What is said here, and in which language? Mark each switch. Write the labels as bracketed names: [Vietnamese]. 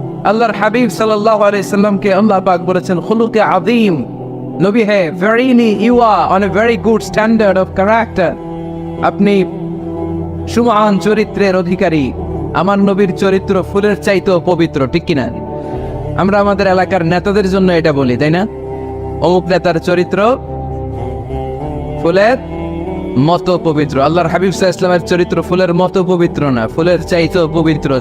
[Bangla] আল্লাহর হাবিব সাল্লাল্লাহু আলাইহি সাল্লামকে আল্লাহ পাক বলেছেন খুলুকে আযীম। নবী হে, [English] verily you are on a very good standard of character. [Bangla] আপনি সুমহান চরিত্রের অধিকারী। আমার নবীর চরিত্র ফুলের চাইতেও পবিত্র, ঠিক কিনা? আমরা আমাদের এলাকার নেতাদের জন্য এটা বলি, তাই না? অমুক নেতার চরিত্র ফুলের মতো পবিত্র। আল্লাহর হাবিব সাল্লাল্লাহু আলাইহি ওয়াসাল্লামের চরিত্র ফুলের মতো পবিত্র না, ফুলের চাইতেও পবিত্র।